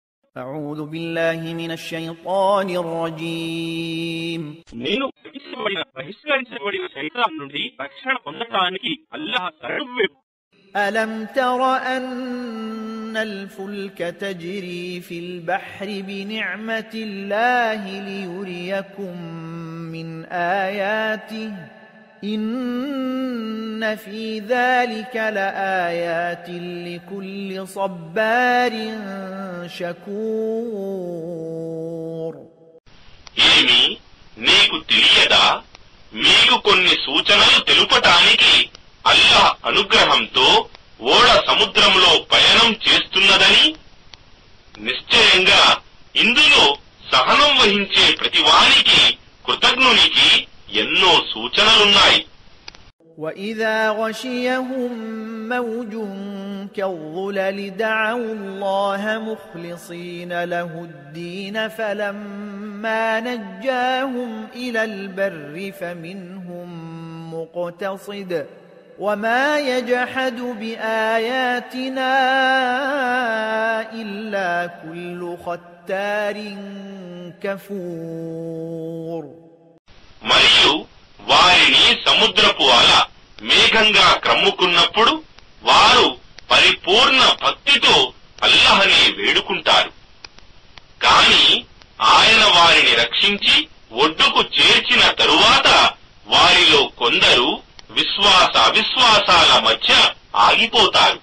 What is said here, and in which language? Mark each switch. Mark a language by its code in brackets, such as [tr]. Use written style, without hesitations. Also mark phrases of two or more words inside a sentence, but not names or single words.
[ar] أعوذ بالله من الشيطان الرجيم [te] నేను బహిష్కరించబడిన శైతాన్ నుండి రక్షణ పొందడానికి అల్లాహ్ శరణు. [ar] ألم تر أن الفلك تجري في البحر بنعمة الله ليريكم من آياته إن في ذلك لآيات لكل صبار شكور. [te] ఏమి నీకు తెలియదా, మీకు కొన్ని సూచనలు తెలుపటానికి అల్లాహ్ అనుగ్రహంతో ఓడ సముద్రంలో పయనం చేస్తున్నదని? నిశ్చయంగా ఇందులో సహనం వహించే ప్రతివానికి కృతజ్ఞునికి ఎన్నో సూచనలున్నాయి. [ar] وَإِذَا غَشِيَهُم مَّوْجٌ كَالظُّلَلِ دَعَوُا اللَّهَ مُخْلِصِينَ لَهُ الدِّينَ فَلَمَّا نَجَّاهُمْ إِلَى الْبَرِّ فَمِنْهُم مُّقْتَصِدٌ وَمَا يَجْحَدُ بِآيَاتِنَا إِلَّا كُلُّ خَتَّارٍ كَفُورٍ. [te] మరియు వారిని సముద్రపు అల మేఘంగా క్రమ్ముకున్నప్పుడు వారు పరిపూర్ణ భక్తితో అల్లాహ్ని వేడుకుంటారు. కాని ఆయన వారిని రక్షించి ఒడ్డుకు చేర్చిన తరువాత వారిలో కొందరు అవిశ్వాసాల మధ్య ఆగిపోతారు.